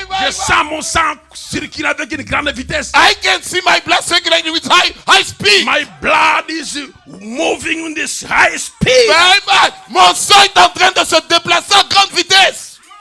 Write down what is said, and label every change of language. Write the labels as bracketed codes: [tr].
[fr] Je sens mon sang circuler avec une grande vitesse. [en] I can see my blood circulating with high speed. My blood is moving in this high speed. Bye. [fr] Mon sang est en train de se déplacer à grande vitesse.